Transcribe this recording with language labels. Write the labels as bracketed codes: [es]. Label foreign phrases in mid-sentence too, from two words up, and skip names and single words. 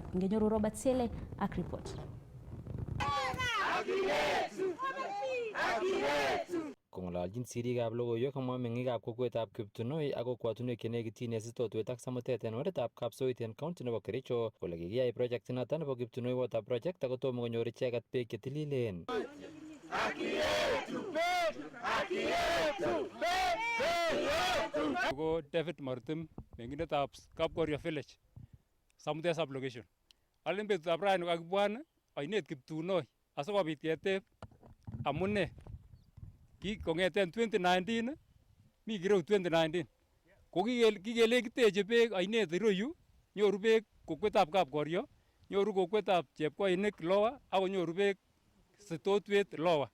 [kln] Ngenyoru Robert Sele ak report. Kong'ololjin sirikab logoiwek komwa meng'ikab kokwetab Kiptunoi ak kokwatunwek chenekityin en sitotwet ak samutet en oretab Kapsoit en county nebo Kericho kole kikiyai project noton nebo Kiptunoi water project ako tomo konyor icheket beek chetililen. Ko David Martim, meng'indetab Kapkorio village, samutet sub location. Alen betutab rani kakibwan ainet Kiptunoi asikobit keteb amune kong'eten 2019 mi kireu 2019 ko kikelekiteche beek ainet iroyu, nyoru beek kokwetab Kapkorio, nyoru kokwetab Chepkoinik lower ak konyoru beek sitotwet lower.